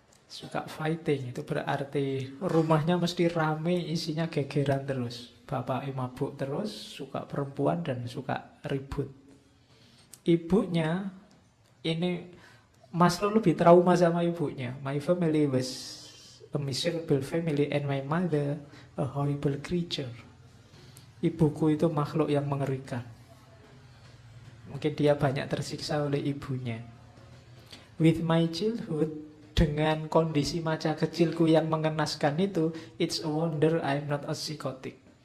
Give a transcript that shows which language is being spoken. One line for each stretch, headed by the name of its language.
Indonesian: Suka fighting, itu berarti rumahnya mesti rame, isinya gegeran terus. Bapak mabuk terus, suka perempuan dan suka ribut. Ibunya ini Maslow lebih trauma sama ibunya.
English: My family was a miserable family and my mother a horrible creature.
Indonesian: Ibuku itu makhluk yang mengerikan. Mungkin dia banyak tersiksa oleh ibunya.
English: With my childhood,
Indonesian: dengan kondisi masa kecilku yang mengenaskan itu,
English: it's a wonder I'm not a psychotic.